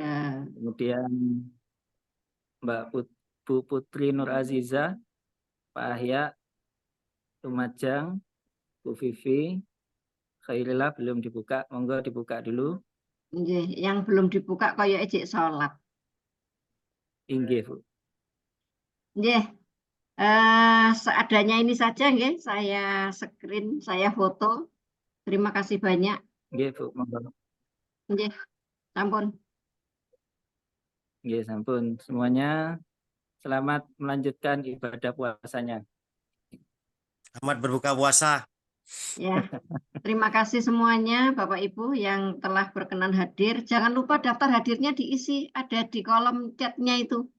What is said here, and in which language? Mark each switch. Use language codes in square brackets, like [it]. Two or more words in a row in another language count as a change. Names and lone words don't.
[id] kemudian Bu Putri Nur Aziza, Pak Ahya, Lumajang, Bu Vivi, Khairillah belum dibuka. Monggo dibuka dulu. Nggih, yang belum dibuka kayak ejek sholat. [jv] Inggih, Bu. Nggih, [id] seadanya ini saja nggih, saya screen, saya foto. Terima kasih banyak. [jv] Nggih, Bu. Monggo. Nggih, sampun. Nggih, sampun. [id] Semuanya selamat melanjutkan ibadah puasanya. Selamat berbuka puasa. Ya, terima kasih semuanya Bapak Ibu yang telah berkenan hadir. Jangan lupa daftar hadirnya diisi, ada di kolom chatnya itu.